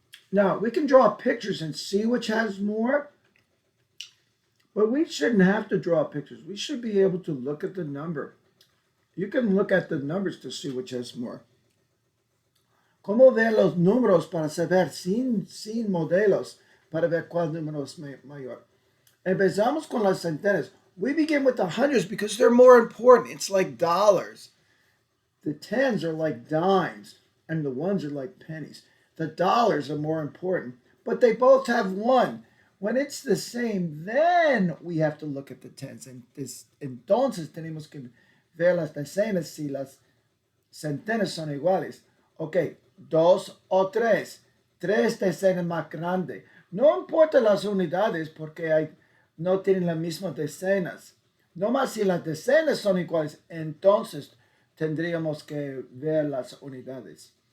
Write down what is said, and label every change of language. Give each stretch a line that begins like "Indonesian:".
English: Now, we can draw pictures and see which has more, but we shouldn't have to draw pictures. We should be able to look at the number. You can look at the numbers to see which has more.
Spanish: ¿Cómo ver los números para saber sin modelos para ver cuál número es mayor? Empezamos con las centenas.
English: We begin with the hundreds because they're more important. It's like dollars. The tens are like dimes, and the ones are like pennies. The dollars are more important, but they both have one. When it's the same, then we have to look at the tens.
Spanish: Entonces tenemos que ver las decenas si las centenas son iguales. Ok, dos o tres. Tres decenas más grandes. No importa las unidades porque no tienen las mismas decenas. No más si las decenas son iguales, entonces tendríamos que ver las unidades.